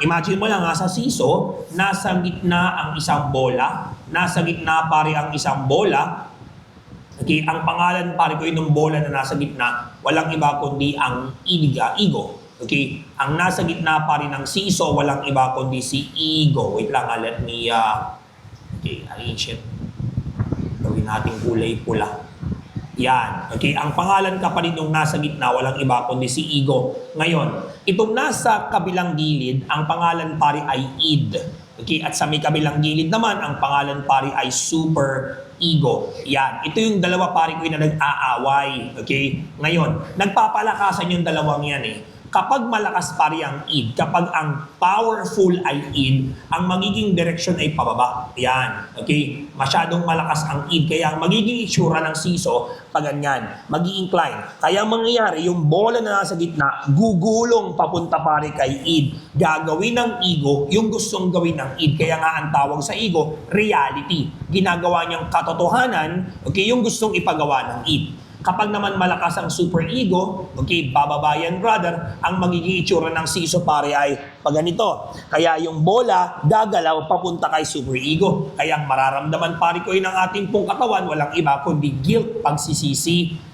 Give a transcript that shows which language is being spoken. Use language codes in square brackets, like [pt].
[tl] Imagine mo lang sa siso, nasa gitna ang isang bola. Nasa gitna pare ang isang bola. Okay, ang pangalan pare ko yung bola na nasa gitna, walang iba kundi ang ego. Okay, ang nasa gitna pare ng siso, walang iba kundi si ego. [en] Wait lang, let me arrange it. [tl] Gawin natin kulay pula. Yan. Okay, ang pangalan kapatid nung nasa gitna, walang iba kundi si ego. Ngayon, itong nasa kabilang gilid, ang pangalan pare ay id. Okay, at sa may kabilang gilid naman, ang pangalan pare ay super ego. Yan. Ito yung dalawa pare ko na nag-aaway. Okay? Ngayon, nagpapalakasan yung dalawang yan eh. Kapag malakas pare ang id, kapag ang powerful ay id, ang magiging direction ay pababa. Yan. Okay? Masyadong malakas ang id. Kaya ang magiging itsura ng siso, pag ganyan, mag-i-incline. Kaya ang mangyayari, yung bola na nasa gitna, gugulong papunta pare kay id. Gagawin ng ego yung gustong gawin ng id. Kaya nga ang tawag sa ego, reality. Ginagawa niyang katotohanan, okay, yung gustong ipagawa ng id. Kapag naman malakas ang superego, okay, bababayan brother, ang magiging itsura ng siso pare ay pag ganito. Kaya yung bola gagalaw papunta kay superego. Kaya ang mararamdaman pare ko ng ating pong katawan, walang iba kundi guilt, pagsisisi.